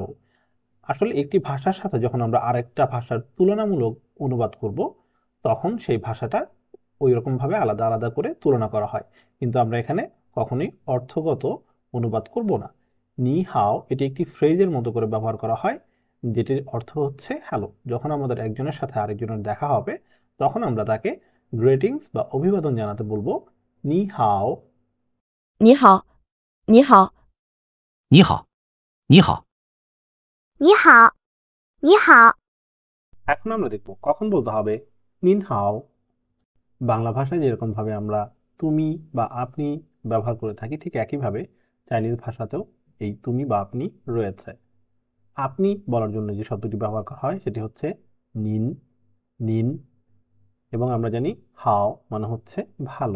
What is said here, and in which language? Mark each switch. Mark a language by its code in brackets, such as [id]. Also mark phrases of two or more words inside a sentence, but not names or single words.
[bn] আসলে একটি ভাষার সাথে যখন আমরা আরেকটা ভাষার তুলনামূলক অনুবাদ করব তখন সেই ভাষাটা ওই রকম ভাবে আলাদা আলাদা করে তুলনা করা হয়, কিন্তু আমরা এখানে কখনোই অর্থগত অনুবাদ করব না। [zh] 你好 [bn] এটি একটি ফ্রেজের মতো করে ব্যবহার করা হয়, যেটির অর্থ হচ্ছে হ্যালো। যখন আমাদের একজনের সাথে আরেকজনের দেখা হবে তখন আমরা তাকে গ্রেটিংস বা অভিবাদন জানাতে বলবো [zh] 你好. 你好，你好，你好，你好，你好，你好， [bn] এখন আমরা দেখব কখন বলতে হবে [zh] 您好. [bn] বাংলা ভাষায় যেরকম ভাবে আমরা তুমি বা আপনি ব্যবহার করে থাকি ঠিক একইভাবে চাইনিজ ভাষাতেও এই তুমি বা আপনি রয়েছে। আপনি বলার জন্য যে শব্দটি ব্যবহার করা হয় সেটি হচ্ছে নিন, নিন, এবং আমরা জানি হাও মানে হচ্ছে ভালো।